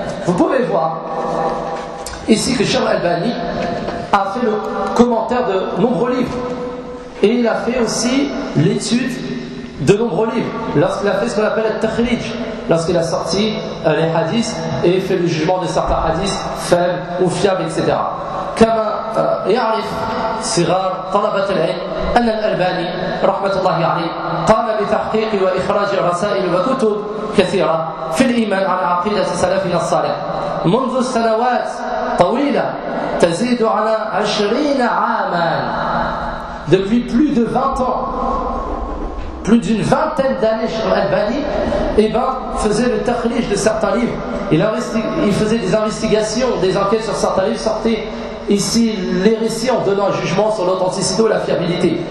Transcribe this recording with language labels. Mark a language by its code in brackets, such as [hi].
[fr] Vous pouvez voir ici que Cheikh Al-Albani a fait le comment travers de nombreux livres. Et il a fait aussi l'étude de nombreux livres. Lorsqu'il a fait ce qu'on appelle le takhrij, lorsqu'il a sorti les hadiths et fait le jugement de certains hadiths faibles ou fiables, etc. [ar] Comme يعرف صغار طلبة العلم أن الألباني رحمة الله عليه قام بتحقيق وإخراج رسائل وكتب كثيرة في الإيمان عن عقيدة سلفنا الصالح منذ سنوات طويلة تزيد على 20 عاما. [fr] Depuis plus de 20 ans, plus d'une vingtaine d'années, Cheikh Al-Albani faisait le takhrij de certains livres. Il faisait des investigations, des enquêtes sur certains livres, sortait ici les récits en donnant un jugement sur l'authenticité ou la fiabilité.